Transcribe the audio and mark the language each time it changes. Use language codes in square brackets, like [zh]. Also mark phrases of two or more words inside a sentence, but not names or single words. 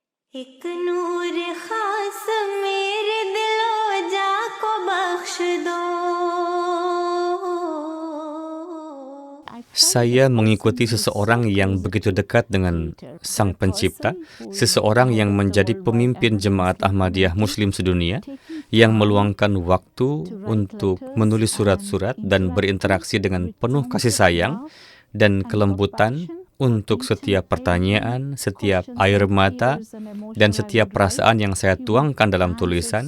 [hi] एक नूर खास मेरे दिलो जा को बख्श दो. [id] Saya mengikuti seseorang yang begitu dekat dengan Sang Pencipta, seseorang yang menjadi pemimpin Jemaat Ahmadiyah Muslim sedunia, yang meluangkan waktu untuk menulis surat-surat dan berinteraksi dengan penuh kasih sayang dan kelembutan untuk setiap pertanyaan, setiap air mata, dan setiap perasaan yang saya tuangkan dalam tulisan.